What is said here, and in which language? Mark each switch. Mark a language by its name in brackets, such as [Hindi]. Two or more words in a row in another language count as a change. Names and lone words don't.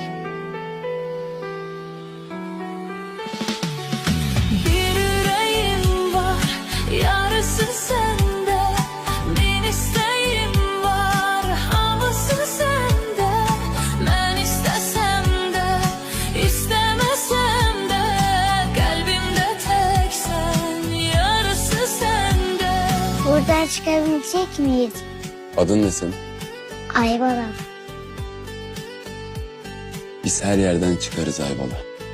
[Azerbaijani] Bir ürəyim var, yarısı səndə. Min istəyim var, hamısı səndə. Mən istəsəm də, istəməsəm də, qəlbimdə təksən, yarısı səndə. [Turkish] Buradan çıkabilecek miyiz? Adın ne senin? Ayvalık. Biz her yerden çıkarız Ayvalı.